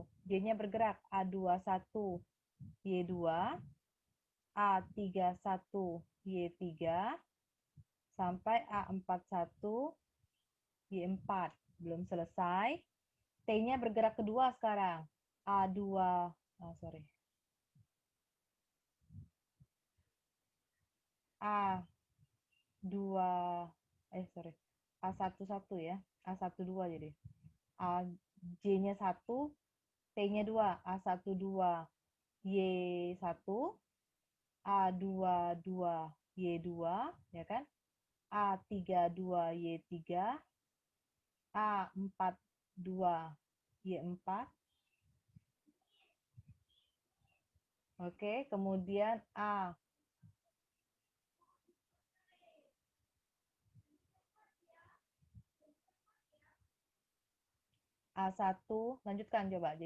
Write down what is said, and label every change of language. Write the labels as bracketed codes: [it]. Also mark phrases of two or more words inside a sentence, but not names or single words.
[id] J-nya bergerak. A21, Y2, A31, Y3, sampai A41, Y4. Belum selesai. T-nya bergerak kedua sekarang. A2, A11 ya. A12 jadi. J-nya 1, T-nya 2, A12, Y1, A22, Y2, ya kan? A32, Y3, A42, Y4. Oke, kemudian A1, lanjutkan coba.